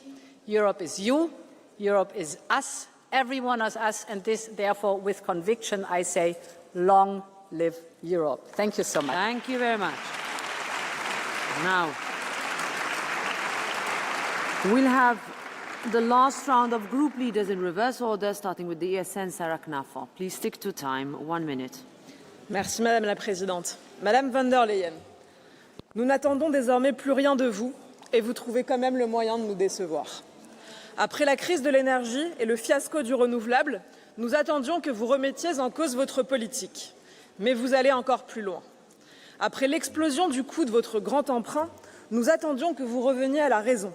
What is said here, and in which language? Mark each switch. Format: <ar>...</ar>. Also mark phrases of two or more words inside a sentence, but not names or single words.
<en>Europe is you, Europe is us, everyone is us, and this, therefore, with conviction, I say, long live Europe. Thank you so much. Thank you very much. Now, we'll have the last round of group leaders in reverse order, starting with the ESN, Sarah Knaffer. Please stick to time, 1 minute.</en> <fr>Merci Madame la Présidente. Madame von der Leyen, nous n'attendons désormais plus rien de vous et vous trouvez quand même le moyen de nous décevoir. Après la crise de l'énergie et le fiasco du renouvelable, nous attendions que vous remettiez en cause votre politique. Mais vous allez encore plus loin. Après l'explosion du coût de votre grand emprunt, nous attendions que vous reveniez à la raison.</fr>